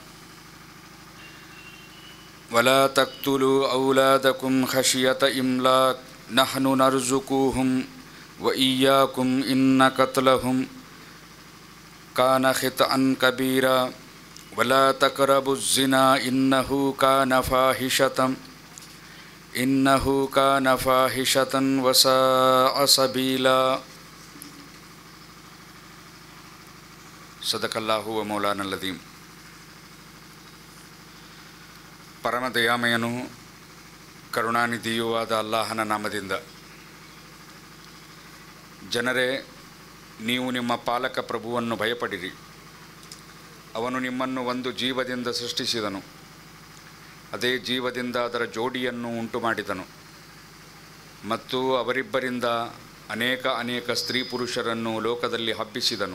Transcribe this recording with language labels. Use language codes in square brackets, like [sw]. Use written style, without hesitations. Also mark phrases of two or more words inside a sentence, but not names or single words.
[ar] ولا تقتلوا أولادكم خشية إملاق نحن نرزقهم وإياكم إن قتلهم كان خطأ كبيرا ولا تقربوا الزنا إنه كان فاحشة وساء سبيلا صدق الله ومولانا العظيم. [kn] ಪರಮ ದಯಾಮಯನು ಕರುಣಾನಿಧಿಯೂ ಆದ ಅಲ್ಲಾಹನ ನಾಮದಿಂದ. ಜನರೇ, ನೀವು ನಿಮ್ಮ ಪಾಲಕ ಪ್ರಭುವನ್ನು ಭಯಪಡಿರಿ. ಅವನು ನಿಮ್ಮನ್ನು ಒಂದು ಜೀವದಿಂದ ಸೃಷ್ಟಿಸಿದನು, ಅದೇ ಜೀವದಿಂದ ಅದರ ಜೋಡಿಯನ್ನು ಉಂಟು ಮಾಡಿದನು ಮತ್ತು ಅವರಿಬ್ಬರಿಂದ ಅನೇಕ ಸ್ತ್ರೀ ಪುರುಷರನ್ನು ಲೋಕದಲ್ಲಿ ಹಬ್ಬಿಸಿದನು.